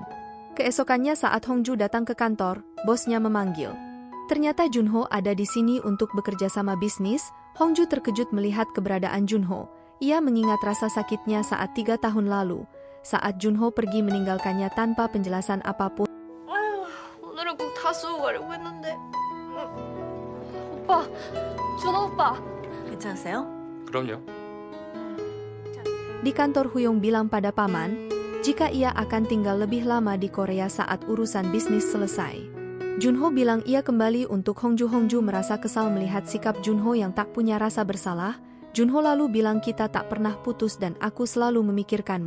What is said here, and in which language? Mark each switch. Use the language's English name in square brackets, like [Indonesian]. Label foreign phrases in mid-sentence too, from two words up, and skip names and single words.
[Indonesian] Keesokannya saat Hongju datang ke kantor, bosnya memanggil. Ternyata Junho ada di sini untuk bekerja sama bisnis. Hongju terkejut melihat keberadaan Junho. Ia mengingat rasa sakitnya saat 3 tahun lalu, saat Junho pergi meninggalkannya tanpa penjelasan apapun. [Korean] 아휴, 오늘은 꼭 다 쓰고 가려고 했는데. 오빠, 준호 오빠. 괜찮으세요? 그럼요. [Indonesian] Di kantor Huyong bilang pada paman, jika ia akan tinggal lebih lama di Korea saat urusan bisnis selesai. Junho bilang ia kembali untuk Hongju. Hongju merasa kesal melihat sikap Junho yang tak punya rasa bersalah. Junho lalu bilang kita tak pernah putus dan aku selalu memikirkanmu.